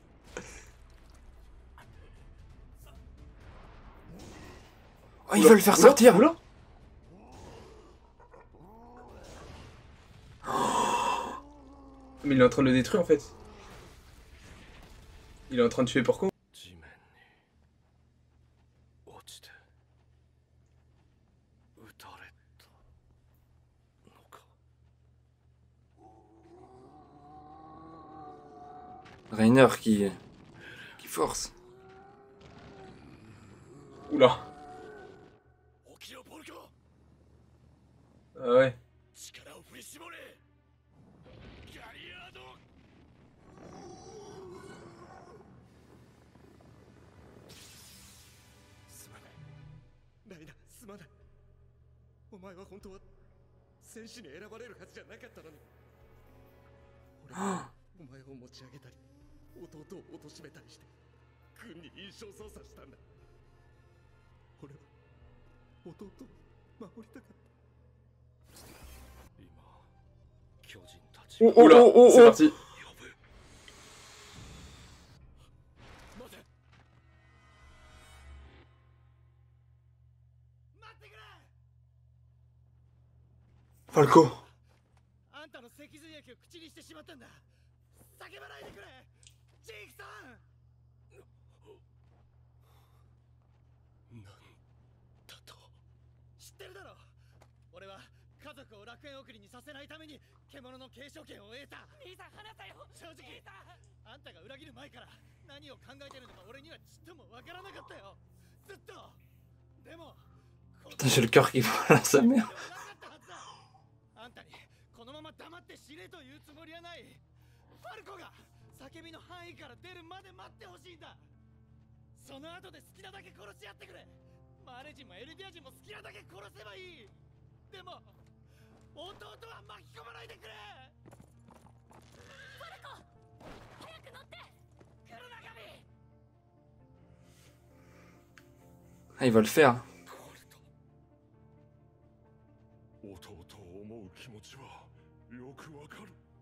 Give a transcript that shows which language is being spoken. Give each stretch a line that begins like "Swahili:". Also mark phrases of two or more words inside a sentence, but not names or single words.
French: Oh, ils veulent le faire sortir. Oula. Mais il est en train de le détruire en fait. Il est en train de tuer Porco.
Japanese: 地面に落ちて撃たれたのか。
French: Rainer qui force. Oula.
Japanese: 起きろポルコ、
French: Ah ouais.
Japanese: 力を振り絞れ。ガリアード。すまない。ライナ、すまない。お前は本当は戦士に選ばれるはずじゃなかったのに。俺はお前を持ち上げたり、弟を貶めたりして軍に印象操作したんだ。俺は弟を守りたかった。今、巨人たち Oh, oh,
French: Oula. oh, oh, C'est oh. parti.
Japanese: 呼ぶ。待て。待ってくれ。 Falco. あんたの脊髄液を口にしてしまったんだ。叫ばないでくれ。ジークさん。なんだと。知ってるだろ。俺は家族を楽園送りにさせないために獣の継承権を得た。兄さん話せよ。正直あんたが裏切る前から何を考えてるのか俺にはちっともわからなかったよ。ずっと。でも
French: Putain, j'ai le cœur qui va à sa mère.
Japanese: あんたにこのまま黙って死ねというつもりはない。ファルコが叫びの範囲から出るまで待ってほしいんだ。その後で好きなだけ殺し合ってくれ。マーレ人もエルディア人も好きなだけ殺せばいい。でも弟は巻き込まないでくれ。ファルコ、早く乗って。黒長身。
French: Ah, il va le faire.
Japanese: 弟を思う気持ちはよくわかる。